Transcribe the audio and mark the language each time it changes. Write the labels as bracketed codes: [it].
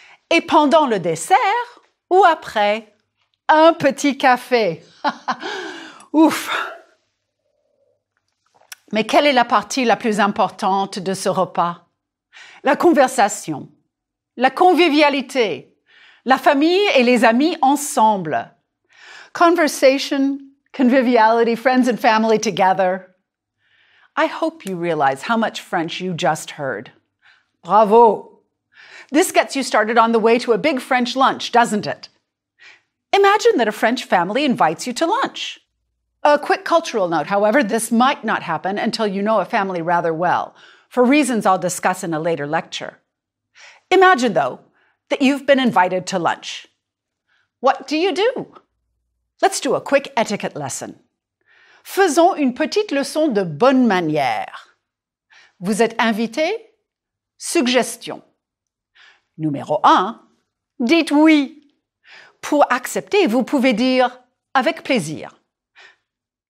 [fr] Et pendant le dessert, ou après, un petit café. Ouf! Mais quelle est la partie la plus importante de ce repas? La conversation, la convivialité, la famille et les amis ensemble. [en] Conversation, conviviality, friends and family together. I hope you realize how much French you just heard. Bravo! This gets you started on the way to a big French lunch, doesn't it? Imagine that a French family invites you to lunch. A quick cultural note, however, this might not happen until you know a family rather well, for reasons I'll discuss in a later lecture. Imagine, though, that you've been invited to lunch. What do you do? Let's do a quick etiquette lesson. [fr] Faisons une petite leçon de bonne manière. Vous êtes invité? Suggestion. Numéro 1. Dites oui. Pour accepter, vous pouvez dire « avec plaisir ».